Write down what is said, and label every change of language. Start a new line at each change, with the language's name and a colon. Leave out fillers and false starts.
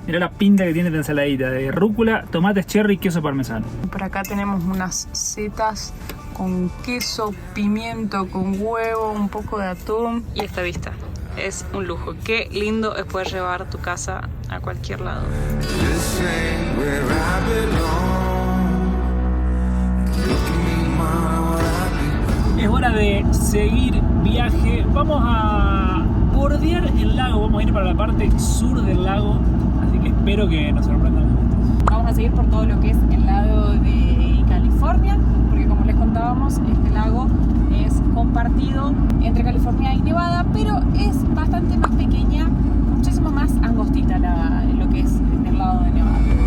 Spanish: Mirá la pinta que tiene esta ensaladita de rúcula, tomates cherry y queso parmesano. Por acá tenemos unas setas con queso, pimiento, con huevo, un poco de atún y esta vista. Es un lujo. Qué lindo es poder llevar tu casa a cualquier lado.
English: This ain't where I belong. Look at me, man, what I've become.
Spanish: Es hora de seguir viaje. Vamos a bordear el lago. Vamos a ir para la parte sur del lago. Así que espero que nos sorprendan juntos. Vamos a seguir por todo lo que es el lago de California, porque como les contábamos, este lago es compartido entre California y Nevada, pero es bastante más pequeña, muchísimo más angostita lo que es el lado de Nevada.